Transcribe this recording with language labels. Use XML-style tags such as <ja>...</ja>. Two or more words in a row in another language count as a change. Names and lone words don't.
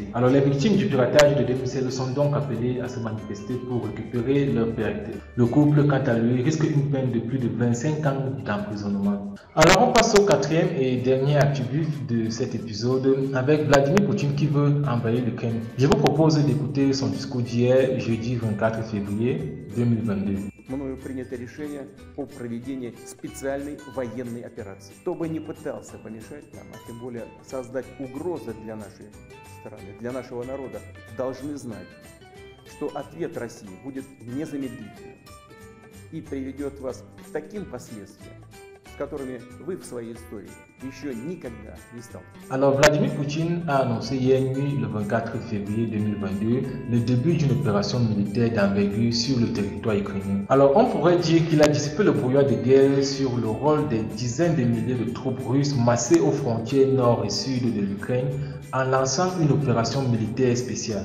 <fr>Alors les victimes du piratage de 2016 sont donc appelées à se manifester pour récupérer leur perte. Le couple, quant à lui, risque une peine de plus de 25 ans d'emprisonnement. Alors on passe au quatrième et dernier actu-bif de cet épisode avec Vladimir Poutine qui veut envahir l'Ukraine. Je vous propose d'écouter son discours d'hier, jeudi 24 février 2022.</fr> <ru>Мною принято решение о проведении специальной военной операции. Кто бы ни пытался помешать нам, а тем более создать угрозы для нашей страны, для нашего народа, должны знать, что ответ России будет незамедлительным и приведет вас к таким последствиям, с которыми вы в своей истории еще никогда не сталкивались.</ru> <fr>Alors Vladimir Poutine a annoncé hier nuit, le 24 février 2022, le début d'une opération militaire d'envergure sur le territoire ukrainien. Alors on pourrait dire qu'il a dissipé le brouillard de guerre sur le rôle des dizaines de milliers de troupes russes massées aux frontières nord et sud de l'Ukraine en lançant une opération militaire spéciale.</fr>